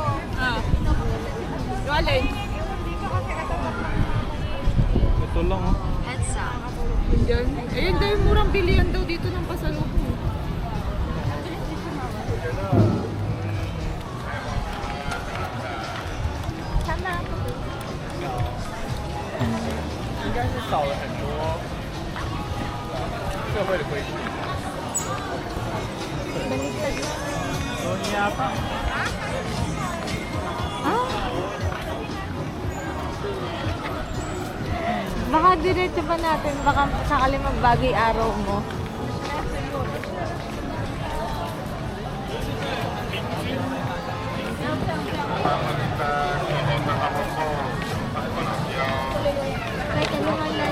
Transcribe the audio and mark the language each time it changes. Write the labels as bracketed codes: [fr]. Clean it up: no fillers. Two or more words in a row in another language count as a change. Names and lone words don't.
[tl] Yung alin? Ito lang oh. Yan. Ayun daw yung murang bilihan daw dito ng pasalubong. Tama. [zh] 应该是少了很多社会的规矩。有你啊，爸。 [tl] Baka diretso pa natin, baka sakali magbagay araw mo. Ay, tulungan na.